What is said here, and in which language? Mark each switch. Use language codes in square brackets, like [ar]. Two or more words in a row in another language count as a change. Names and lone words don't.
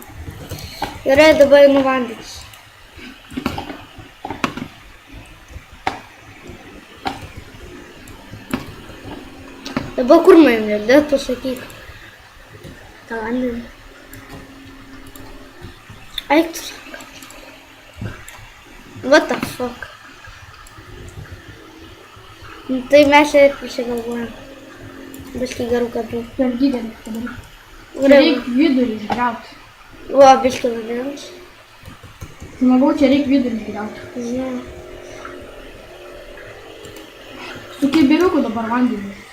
[lt] Gerai, dabar einu vandenis. Dabar kur man dėt pasakyk. tą vandenį. Eik tu. [en] What the fuck? [lt] Nu, tai mes ir prisigalvojam. Biškai gerų kadrų. Per didelį padaryti. Reik vidurį išgriauti. O, biškai vandens. Žmogau, čia reik vidurį išgriauti. Žinau. Su kibiriuku dabar vandenį.